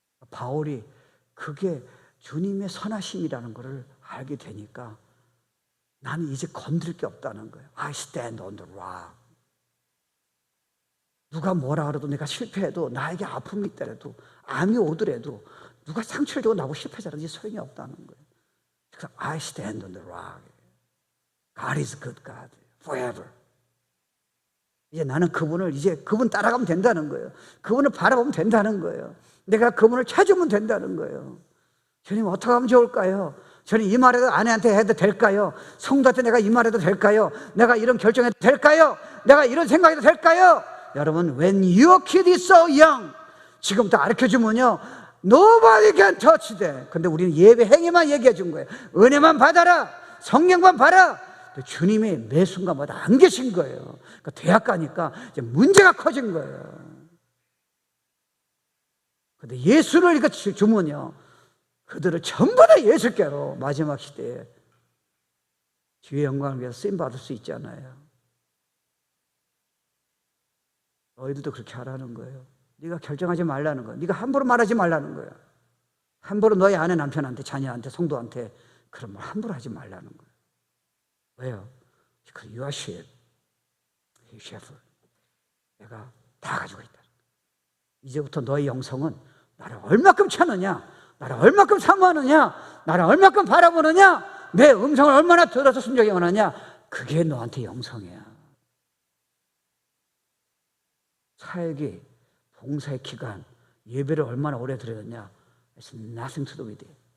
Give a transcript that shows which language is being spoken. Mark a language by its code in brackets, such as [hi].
[ko] 바울이 그게 주님의 선하심이라는 것을 알게 되니까 나는 이제 건드릴 게 없다는 거예요. [en] I stand on the rock. [ko] 누가 뭐라 그래도 내가 실패해도 나에게 아픔이 있더라도 암이 오더라도 누가 상처를 주고 나보고 실패자라든지 소용이 없다는 거예요. 그래서 [en] I stand on the rock. God is good God forever. [ko] 이제 나는 그분 따라가면 된다는 거예요. 그분을 바라보면 된다는 거예요. 내가 그분을 찾으면 된다는 거예요. 주님 어떻게 하면 좋을까요? 저는 이 말해도 아내한테 해도 될까요? 성도한테 내가 이 말해도 될까요? 내가 이런 결정해도 될까요? 내가 이런 생각해도 될까요? 여러분, [en] when your kid is so young, [ko] 지금부터 가르쳐주면요, [en] nobody can touch them. [ko] 근데 우리는 예배 행위만 얘기해 준 거예요. 은혜만 받아라, 성령만 받아. 주님이 매 순간마다 안 계신 거예요. 그러니까 대학 가니까 이제 문제가 커진 거예요. 근데 예수를 이렇게 주면요, 그들을 전부 다 예수께로 마지막 시대에 주의 영광을 위해서 쓰임 받을 수 있잖아요. 너희들도 그렇게 하라는 거예요. 네가 결정하지 말라는 거예요. 네가 함부로 말하지 말라는 거예요. 함부로 너희 아내, 남편한테, 자녀한테, 성도한테 그런 말 함부로 하지 말라는 거예요. 왜요? [en] Because you are sheep, he shepherd. [ko] 내가 다 가지고 있다. 이제부터 너의 영성은 나를 얼마큼 찾느냐, 나를 얼마큼 사모하느냐, 나를 얼마큼 바라보느냐, 내 음성을 얼마나 들어서 순종해 원하냐, 그게 너한테 영성이야. 사역이, 봉사의 기간, 예배를 얼마나 오래 드렸느냐, [en] it's nothing to do with it.